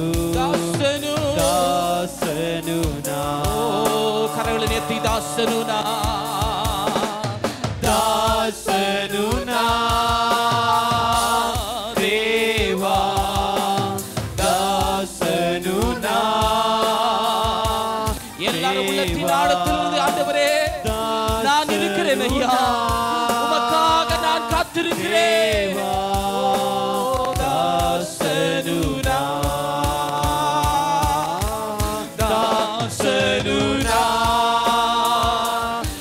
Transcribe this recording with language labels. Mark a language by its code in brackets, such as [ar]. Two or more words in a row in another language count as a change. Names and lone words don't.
[kn] ದಾಸನು ನಾ. ಕರಗಳನ್ನು ಎತ್ತಿ ದಾಸನು ನಾ. ದಾಸನು ನಾ ದೇವಾ. ದಾಸನು ನಾ. [ta] எல்லாரும் உள்ளத்தின் ஆழத்திலிருந்து ஆண்டவரே நான் இருக்கிறேன் ஐயா. உமக்காக நான் காத்திருக்கிறேன். [kn] ದಾಸನು ನಾ ದಾಸನು ನಾ